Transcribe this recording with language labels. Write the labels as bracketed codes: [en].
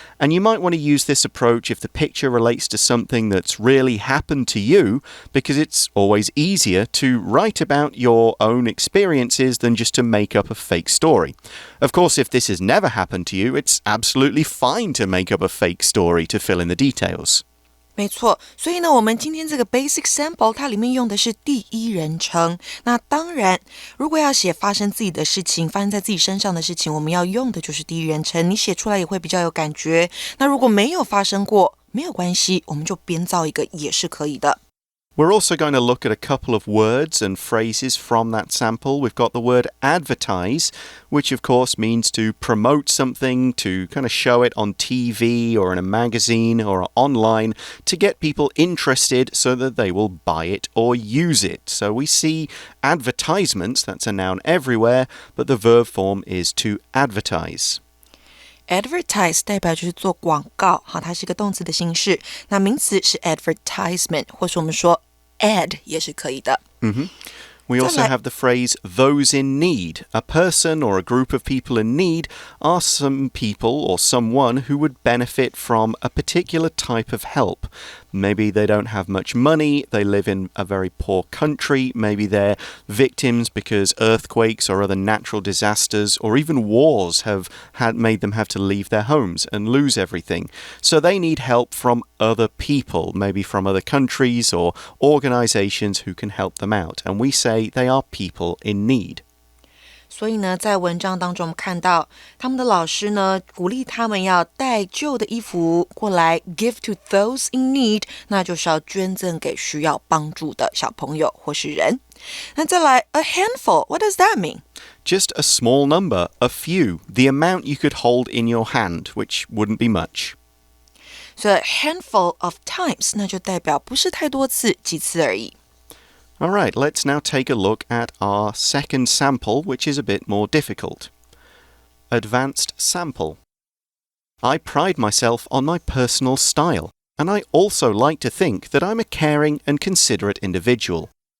[en] And you might want to use this approach if the picture relates to something that's really happened to you, because it's always easier to write about your own experiences than just to make up a fake story. Of course, if this has never happened to you, it's absolutely fine to make up a fake story to fill in the details. [zh] 没错，所以呢，我们今天这个 basic sample 它里面用的是第一人称。那当然，如果要写发生自己的事情，发生在自己身上的事情，我们要用的就是第一人称，你写出来也会比较有感觉。那如果没有发生过，没有关系，我们就编造一个也是可以的。 [en] We're also going to look at a couple of words and phrases from that sample. We've got the word advertise, which of course means to promote something, to kind of show it on TV or in a magazine or online to get people interested so that they will buy it or use it. So we see advertisements, that's a noun everywhere, but the verb form is to advertise. [zh] Advertise 代表就是做广告，好，它是一个动词的形式。那名词是 advertisement， 或是我们说 ad 也是可以的。 [en] We also have the phrase those in need. A person or a group of people in need are some people or someone who would benefit from a particular type of help. Maybe they don't have much money, they live in a very poor country, maybe they're victims because earthquakes or other natural disasters or even wars have made them have to leave their homes and lose everything. So they need help from other people, maybe from other countries or organizations who can help them out. And we say they are people in need. [zh] 所以呢，在文章当中我们看到他们的老师呢鼓励他们要带旧的衣服过来 [en] give to those in need， [zh] 那就是要捐赠给需要帮助的小朋友或是人。那再来 [en] a handful, what does that mean? Just a small number, a few, the amount you could hold in your hand, which wouldn't be much. So a handful of times, [zh] 那就代表不是太多次，几次而已。 [en] All right, let's now take a look at our second sample, which is a bit more difficult. Advanced sample. I pride myself on my personal style, and I also like to think that I'm a caring and considerate individual.